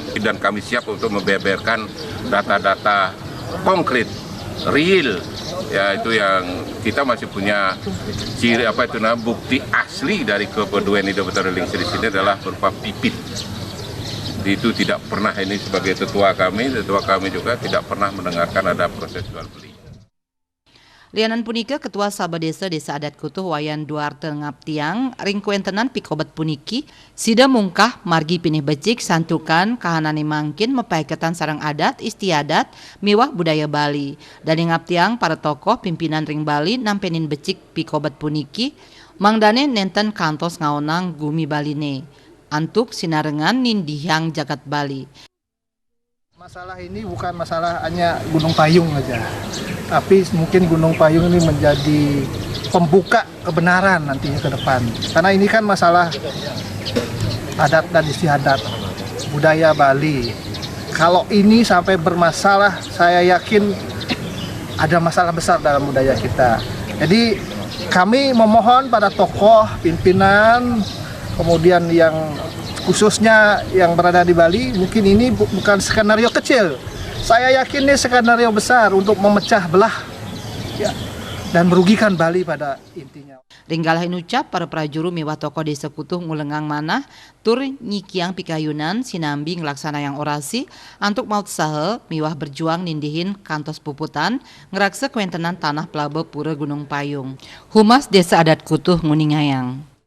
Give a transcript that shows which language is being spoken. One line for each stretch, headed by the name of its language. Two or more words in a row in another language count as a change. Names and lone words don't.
Indonesian: Dan kami siap untuk membeberkan data-data konkret, real. Ya itu yang kita masih punya bukti asli dari kepedulian hidup di sini adalah berupa pipit. Itu tidak pernah, ini sebagai tetua kami juga tidak pernah mendengarkan ada proses jual beli.
Balinese: Lianan punika Ketua Sabadesa Desa Adat Kutuh Wayan Duarte ngaptiang ring kuentenan pikobet puniki sida mungkah margi pinih becik santukan kahanane mangkin mepaiketan sarang adat istiadat miwah budaya Bali. Dan ngaptiang para tokoh pimpinan ring Bali nampenin becik pikobet puniki mangdane nenten kantos ngaonang gumi Baline. Antuk sinarengan nindihang jagat Bali.
Indonesian: Masalah ini bukan masalah hanya Gunung Payung aja, tapi mungkin Gunung Payung ini menjadi pembuka kebenaran nantinya ke depan. Karena ini kan masalah adat dan istiadat budaya Bali. Kalau ini sampai bermasalah, saya yakin ada masalah besar dalam budaya kita. Jadi kami memohon pada tokoh, pimpinan, kemudian yang khususnya yang berada di Bali, mungkin ini bukan skenario kecil. Saya yakin ini skenario besar untuk memecah belah ya, dan merugikan Bali pada intinya.
Balinese: Ringgalah inucap para prajuru miwah tokoh Desa Kutuh ngulengang manah tur nyikiang pikayunan sinambi ngelaksanayang orasi antuk maut sahe miwah berjuang nindihin kantos puputan ngeraksa kuentenan tanah pelabuh pura Gunung Payung. Humas Desa Adat Kutuh nguningayang.